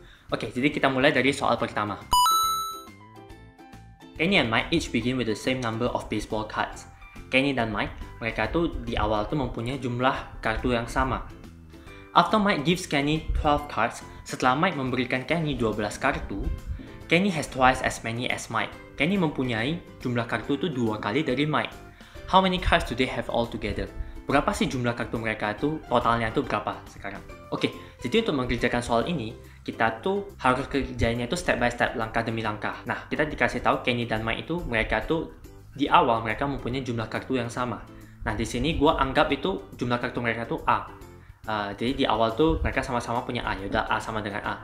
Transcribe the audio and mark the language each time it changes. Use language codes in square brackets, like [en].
[id] Oke, jadi kita mulai dari soal pertama. [en] Kenny and Mike each begin with the same number of baseball cards. [id] Kenny dan Mike, mereka tuh di awal tuh mempunyai jumlah kartu yang sama. [en] After Mike gives Kenny 12 cards, [id] setelah Mike memberikan Kenny 12 kartu, [en] Kenny has twice as many as Mike. [id] Kenny mempunyai jumlah kartu tuh 2 kali dari Mike. [en] How many cards do they have all together? [id] Berapa sih jumlah kartu mereka tuh, totalnya tuh berapa sekarang? Oke, jadi untuk mengerjakan soal ini, kita tuh harus kerjainnya tuh [en] step by step, [id] langkah demi langkah. Nah, kita dikasih tahu Kenny dan Mike itu, mereka tuh di awal mereka mempunyai jumlah kartu yang sama. Nah, di sini gue anggap itu jumlah kartu mereka tuh A. Jadi di awal tuh mereka sama-sama punya A, yaudah A sama dengan A.